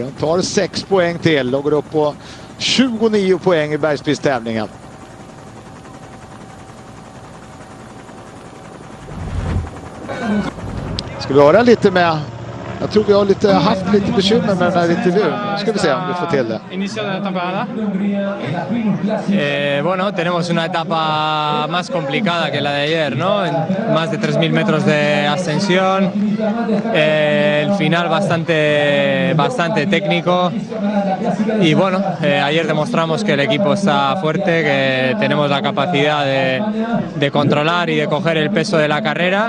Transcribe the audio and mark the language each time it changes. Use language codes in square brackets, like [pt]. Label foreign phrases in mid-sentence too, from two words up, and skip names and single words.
[sv] Han tar 6 poäng till och går upp på 29 poäng i bergsprisstävlingen. Ska vi höra lite med... Jag tror vi har haft lite bekymmer med den här intervjun. Nu ska vi se om vi får till det. [es] Inicio de la temporada. Bueno, tenemos una etapa más complicada que la de ayer, ¿no? Más de 3.000 metros de ascensión. El final bastante técnico. Y bueno, ayer demostramos que el equipo está fuerte, que tenemos la capacidad de controlar y de coger el peso de la carrera.